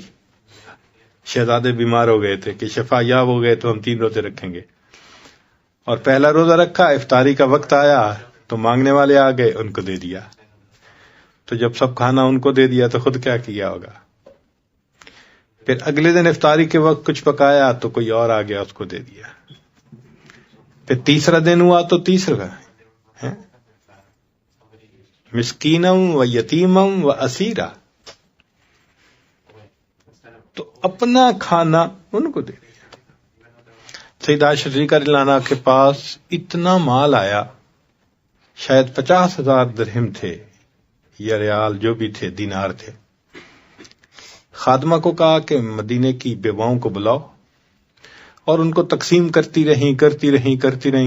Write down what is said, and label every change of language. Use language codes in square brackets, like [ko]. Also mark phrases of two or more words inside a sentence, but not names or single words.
[ur] شہزادے بیمار ہو گئے تھے کہ شفا یاب ہو گئے تو ہم 3 روزے رکھیں گے، اور پہلا روزہ رکھا، افطاری کا وقت آیا تو مانگنے والے آ گئے، ان کو دے دیا. تو جب سب کھانا ان کو دے دیا تو خود کیا کیا ہوگا؟ پھر اگلے دن افطاری کے وقت کچھ پکایا تو کوئی اور آ گیا، اس کو دے دیا. پھر تیسرا دن ہوا تو تیسرا [ar] مسکینم و یتیمم و اسیرا، [ur] تو اپنا کھانا ان کو دے دیا. سیدہ صدیقہ [ar] رضی اللہ عنہا [ur] کے پاس اتنا مال آیا، شاید 50,000 درہم تھے یا ریال جو بھی تھے، دینار تھے. خادمہ کو کہا کہ مدینے کی بیواؤں کو بلاؤ، اور ان کو تقسیم کرتی رہیں.